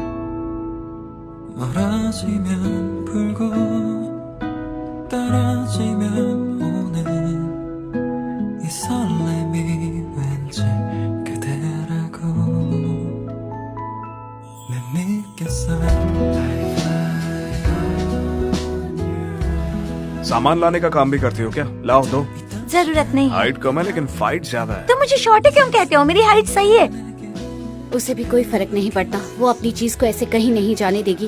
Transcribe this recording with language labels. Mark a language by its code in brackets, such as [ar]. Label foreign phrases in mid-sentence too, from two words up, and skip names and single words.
[ko] 멀어지면 불고 떨어지면 오는 이 설렘이 왠지 그대라고 난 느꼈어. [hi] सामान लाने का काम भी करती हो क्या? लाओ दो। जरूरत नहीं है। हाइट कम है लेकिन फाइट ज्यादा है। तुम मुझे शॉर्ट क्यों कहते हो? मेरी हाइट सही है। उसे भी कोई फर्क नहीं पड़ता, वो अपनी चीज को ऐसे कहीं नहीं जाने देगी।